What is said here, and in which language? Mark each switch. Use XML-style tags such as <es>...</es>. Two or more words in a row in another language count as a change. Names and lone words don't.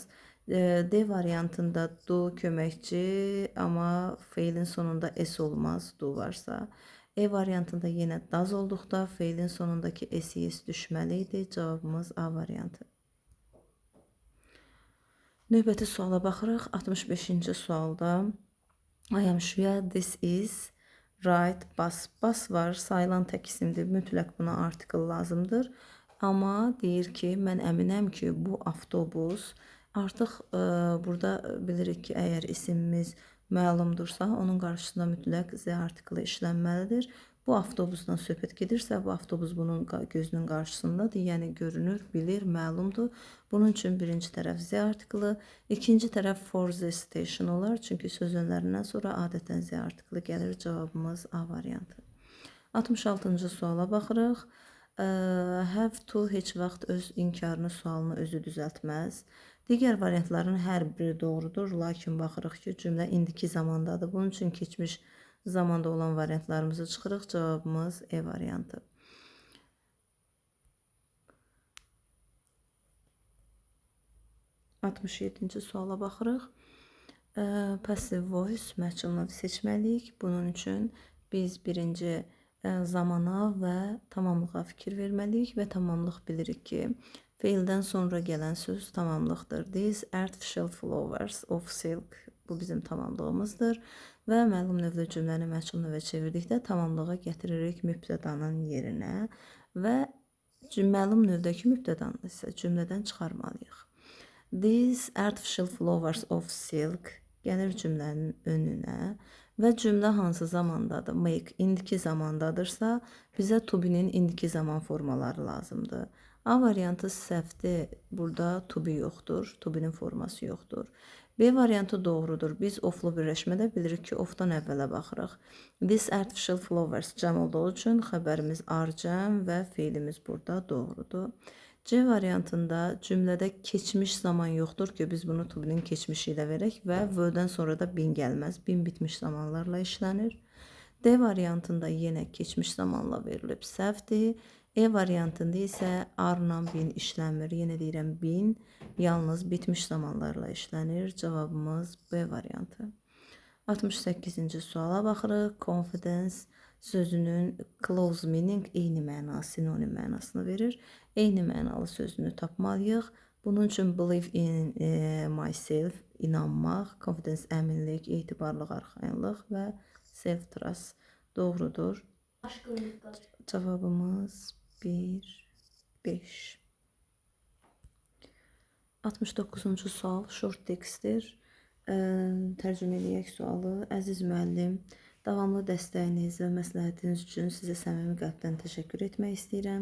<az>D variantında do köməkçi, amma feilin sonunda s olmaz, do varsa. E variantında yenə does olduqda feilin sonundakı s düşməliydi. Cavabımız A variantı. Növbəti suala baxırıq. 65-ci sualda</az> <en>I am sure this is right, bus.</en> <az>Bus var, sayılan tək isimdir. Mütləq buna artikel lazımdır. Amma deyir ki, mən əminəm ki, bu avtobus. Artıq burada bilirik ki, əgər isimimiz məlumdursa, onun qarşısında mütləq Z artiklı işlənməlidir. Bu avtobusdan söhbət gedirsə, bu avtobus bunun gözünün qarşısındadır, yəni görünür, bilir, məlumdur. Bunun üçün birinci tərəf Z artiklı, ikinci tərəf</az> <en>for the station</en> <az>olar, çünki söz önlərindən sonra adətən Z artiklı gəlir. Cavabımız A variantı. 66-cı suala baxırıq.</az> <en>Have to</en> <az>heç vaxt öz inkarını, sualını özü düzəltməz. Digər variantların hər biri doğrudur, lakin baxırıq ki, cümlə indiki zamandadır. Bunun üçün keçmiş zamanda olan variantlarımızı çıxırıq. Cavabımız E variantı. 67-ci suala baxırıq.</az> <en>Passive voice</en> <az>məhcumları seçməliyik. Bunun üçün biz birinci zamana və tamamlığa fikir verməliyik və tamamlıq bilirik ki, feildən sonra gələn söz tamamlıqdır.</az> <en>These artificial flowers of silk,</en> <az>bu bizim tamamlığımızdır və məlum növdə cümləni məchul növə çevirdikdə tamamlığa gətiririk mübtədanın yerinə və məlum növdəki mübtədanı isə cümlədən çıxarmalıyıq.</az> <en>These artificial flowers of silk</en> <az>gəlir cümlənin önünə və cümlə hansı zamandadır? Make indiki zamandadırsa, bizə</az> <en>to be-nin</en> <az>indiki zaman formaları lazımdır. A variantı səhvdir. Burada</az> <en>to be</en> <az>yoxdur.</az> <en>To be-nin</en> <az>forması yoxdur. B variantı doğrudur. Biz oflu birləşmədə bilirik ki, ofdan əvvələ baxırıq.</az> <en>This artificial flowers</en> <az>cəm olduğu üçün xəbərimiz are cəm və feilimiz burada doğrudur. C variantında cümlədə keçmiş zaman yoxdur ki, biz bunu</az> <en>to be-nin</en> <az>keçmişi ilə verək və v-dən sonra da bin gəlməz. Bin bitmiş zamanlarla işlənir. D variantında yenə keçmiş zamanla verilib səhvdir. E variantında isə are-la bin işlənmir. Yenə deyirəm bin yalnız bitmiş zamanlarla işlənir. Cavabımız B variantı. 68-ci suala baxırıq. Confidence sözünün</az> <en>close meaning</en> <az>eyni məna, sinonim mənasını verir. Eyni mənalı sözünü tapmalıyıq. Bunun üçün</az> <en>believe in myself,</en> <az>inanmaq, confidence əminlik, etibarlıq, arxayınlıq və</az> <en>self trust</en> <az>doğrudur. Cavabımız 1, 5. 69-cu sual</az> <en>short textdir.</en> <az>Tərcümə eləyək sualı. Əziz müəllim, davamlı dəstəyiniz və məsləhətiniz üçün sizə səmimi qəlbdən təşəkkür etmək istəyirəm.</az>